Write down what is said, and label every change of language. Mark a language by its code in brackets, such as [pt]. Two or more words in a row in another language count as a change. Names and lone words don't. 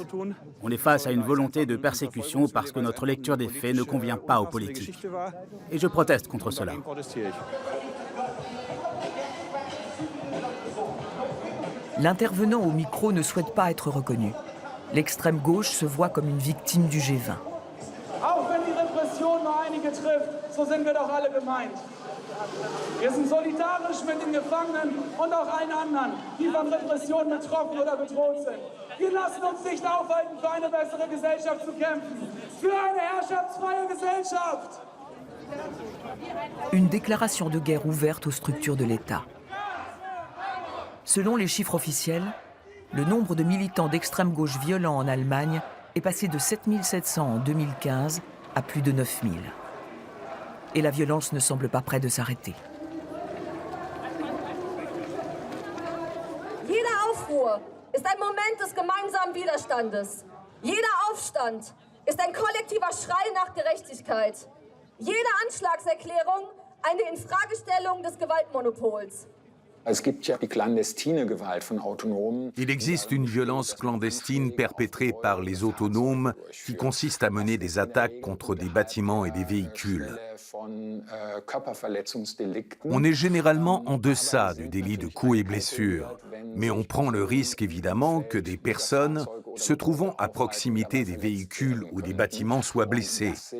[fr] On est face à une volonté de persécution parce que notre lecture des faits ne convient pas aux politiques. Et je proteste contre cela. L'intervenant au micro ne souhaite pas être reconnu. L'extrême gauche se voit comme une victime du G20. [de] Auch wenn die Repression nur einige trifft, so sind wir doch alle gemeint. Wir sind solidarisch mit den Gefangenen und auch allen anderen, die von Repression betroffen oder bedroht sind. Wir lassen uns nicht aufhalten, für eine bessere Gesellschaft zu kämpfen. Für eine herrschaftsfreie Gesellschaft. [fr] Une déclaration de guerre ouverte aux structures de l'État. Selon les chiffres officiels, le nombre de militants d'extrême gauche violents en Allemagne est passé de 7 700 en 2015 à plus de 9 000. Et la violence ne semble pas près de s'arrêter. [de] Jeder Aufruhr ist ein Moment des gemeinsamen Widerstandes. Jeder Aufstand ist ein kollektiver Schrei nach Gerechtigkeit. Jede Anschlagserklärung eine Infragestellung des Gewaltmonopols. [fr] Il existe une violence clandestine perpétrée par les autonomes qui consiste à mener des attaques contre des bâtiments et des véhicules. On est généralement en deçà du délit de coups et blessures, mais on prend le risque évidemment que des personnes se trouvant à proximité des véhicules ou des bâtiments soient blessées.